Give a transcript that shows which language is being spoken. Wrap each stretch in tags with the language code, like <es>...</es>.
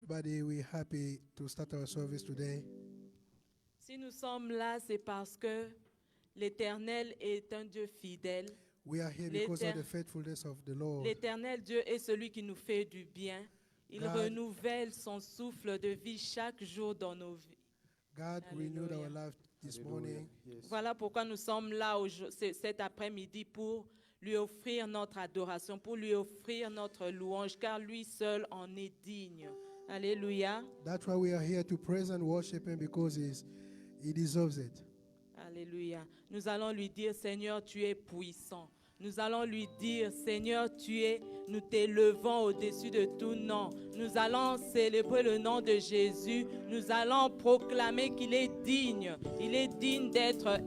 <en>Everybody, we're happy to start our service today.</en> <fr>Si nous sommes là, c'est parce que l'Éternel est un Dieu fidèle.</fr> <en>We are here because of the faithfulness of the Lord.</en> <fr>L'Éternel Dieu est celui qui nous fait du bien. Il</fr> <en>God-</en> <fr>renouvelle son souffle de vie chaque jour dans nos vies.</fr> <en>God renewed our life this morning.</en> <fr>Voilà pourquoi nous sommes là cet après-midi pour lui offrir notre adoration, pour lui offrir notre louange, car lui seul en est digne. Alléluia.</fr> <en>That's why we are here to praise and worship Him, because He deserves it.</en> <fr>Alléluia. Nous allons lui dire, Seigneur, tu es puissant. Nous allons lui dire, Seigneur, nous t'élevons au-dessus de tout nom. Nous allons célébrer le nom de Jésus. Nous allons proclamer qu'il est digne. Il est digne d'être</fr> <en>We want</en>